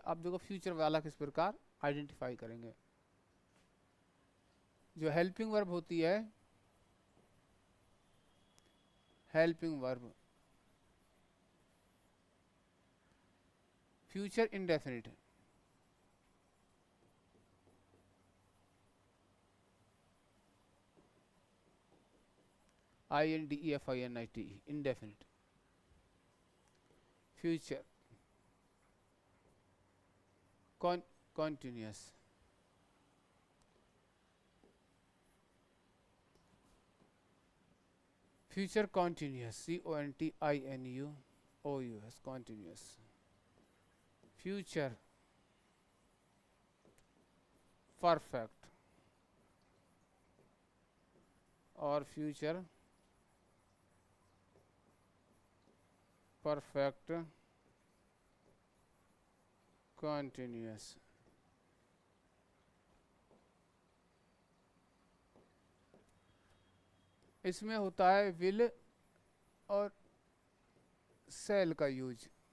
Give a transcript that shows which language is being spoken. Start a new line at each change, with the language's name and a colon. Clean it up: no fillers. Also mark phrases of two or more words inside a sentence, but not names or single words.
Hindi: अब देखो फ्यूचर वाला किस प्रकार आइडेंटिफाई करेंगे।
English: जो helping verb
Hindi: होती है,
English: helping verb future indefinite, INDEFINIT, indefinite, future continuous, future continuous, CONTINUOUS, continuous, future perfect और future perfect continuous.
Hindi: इसमें होता है विल और सेल का यूज।